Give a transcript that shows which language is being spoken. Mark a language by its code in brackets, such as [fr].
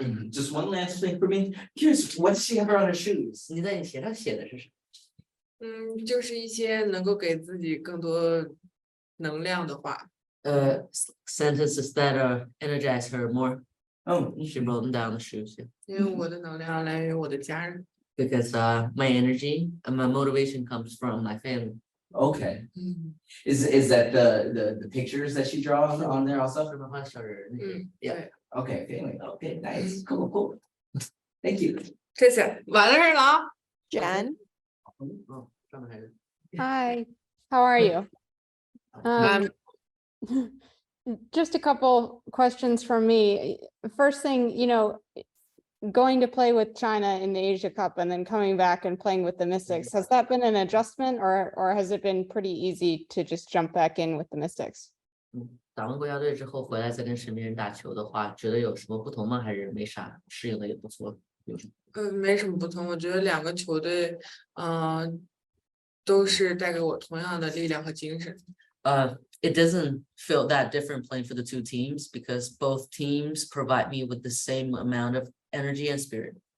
[en] Just one last thing for me. Curious, what's she ever on her shoes? [zh] 你在你鞋上写的是什么？就是一些能够给自己更多能量的话。 [en] Sentences that energize her more. Oh, She wrote them down the shoes. [zh] 因为我的能量来源于我的家人。 [en] Because my energy and my motivation comes from my family. okay. Is that the pictures that she draws on there also? [zh] 是漫画小人。对， [en] Okay, family. Okay, nice. Cool. Thank you. [zh] 谢谢，完了事了啊。 [en] Jen, [zh] 哦，上面还是 [en] hi, how are you? Just a couple questions from me. First thing, going to play with China in the Asia Cup and then coming back and playing with the Mystics, has that been an adjustment or has it been pretty easy to just jump back in with the Mystics? [zh] 打完国家队之后回来再跟身边人打球的话，觉得有什么不同吗？还是没啥，适应的也不错？有什么？没什么不同，我觉得两个球队，都是带给我同样的力量和精神。 [en] It doesn't feel that different playing for the two teams because both teams provide me with the same amount of energy and spirit.